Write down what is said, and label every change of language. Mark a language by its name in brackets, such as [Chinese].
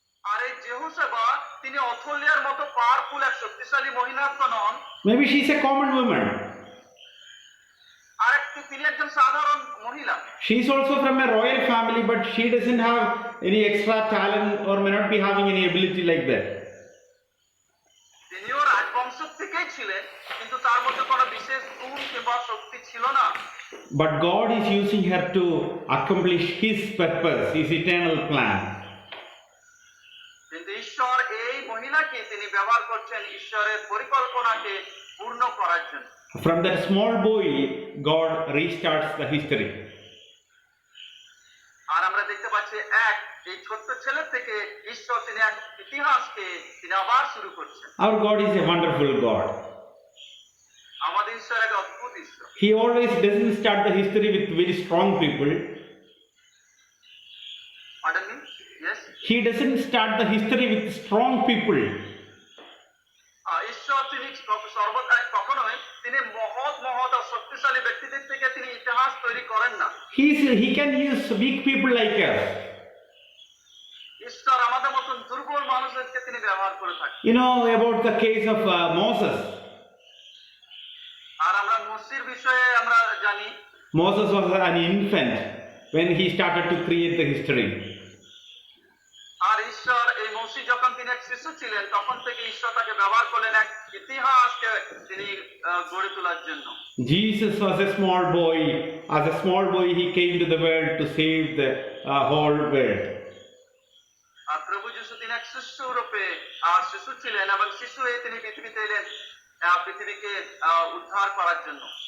[Bangla] আর এই জেহোশেবা তিনি অথলিয়ার মতো পাওয়ারফুল এক শক্তিশালী মহিলা তো নন, [English] Maybe she is a common woman. [Bangla] আর তিনি একজন সাধারণ মহিলা। [English] She is also from a royal family, but she doesn't have any extra talent or may not be having any ability like that. [Bangla] তিনিও রাজবংশ থেকেই ছিলেন, কিন্তু তার মধ্যে কোনো বিশেষ গুণ কিংবা শক্তি ছিল না। [English] But God is using her to accomplish His purpose, His eternal plan. [Bangla] কিন্তু ঈশ্বর এই মহিলাকে তিনি ব্যবহার করছেন ঈশ্বরের পরিকল্পনাকে পূর্ণ করার জন্য। [English] From that small boy, God restarts the history. [Bangla] আর আমরা দেখতে পাচ্ছি এই ছোট্ট ছেলে থেকে ঈশ্বর তিনি এক ইতিহাসকে তিনি আবার শুরু করছেন। [English] Our God is a wonderful God. [Bangla] আমাদের ঈশ্বর এক অদ্ভুত ঈশ্বর। [English] He always doesn't start the history with very strong people. Pardon me? Yes? He doesn't start the history with strong people. [Bangla] ঈশ্বর তিনি সর্বদাই কখনোই তিনি মহৎ মহৎ আর শক্তিশালী ব্যক্তিদের থেকে তিনি ইতিহাস তৈরি করেন না। [English] He can use weak people like us. [Bangla] ঈশ্বর আমাদের মতন দুর্বল মানুষদেরকে তিনি ব্যবহার করে থাকেন। [English] You know about the case of Moses. [Bangla] আর আমরা মোশির বিষয়ে আমরা জানি, [English] Moses was an infant when he started to create the history. [Bangla] আর ঈশ্বর এই মোশি যখন তিনি এক শিশু ছিলেন, তখন থেকে ঈশ্বর তাকে ব্যবহার করলেন এক ইতিহাসকে তিনি গড়ে তোলার জন্য। [English] Jesus was a small boy. As a small boy, he came to the world to save the whole world. [Bangla] আর প্রভু যিশু তিনি এক শিশু রূপে শিশু ছিলেন এবং শিশু হয়ে তিনি পৃথিবীতে এলেন পৃথিবীকে উদ্ধার করার জন্য।